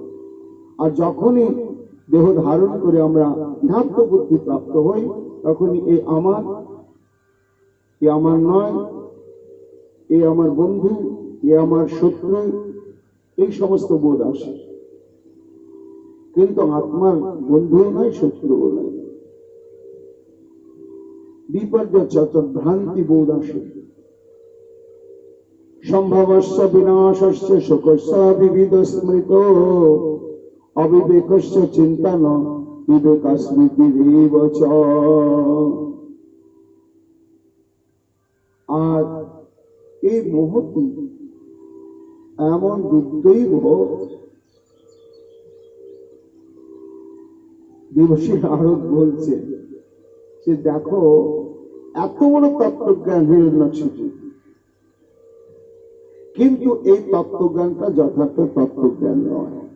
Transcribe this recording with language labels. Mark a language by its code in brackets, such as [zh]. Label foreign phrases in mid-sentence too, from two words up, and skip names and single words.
[bn] আর যখনই দেহ ধারণ করে আমরা ধ্যাত্ম বুদ্ধি প্রাপ্ত হই, তখনই এ আমার নয়, এ আমার বন্ধু, এ আমার শত্রু, এই সমস্ত বোধ আসে। কিন্তু আত্মার বন্ধুও নয়, শত্রুও নয়। বিপর্যয় ভ্রান্তি বোধ আসে। [sa] সম্ভবস্য বিনাশস্য শোকস্য বিবিধ স্মৃত অবিবেকস্য চিন্তন বিবেক স্মৃতিরেব চ। [bn] আর এই মুহূর্তে এমন দুর্দৈব, দেবশ্রী নারদ বলছে যে দেখো এত বড় তত্ত্বজ্ঞান হিরণ্যকশিপু, কিন্তু এই তত্ত্বজ্ঞানটা যথার্থ তত্ত্বজ্ঞান নয়।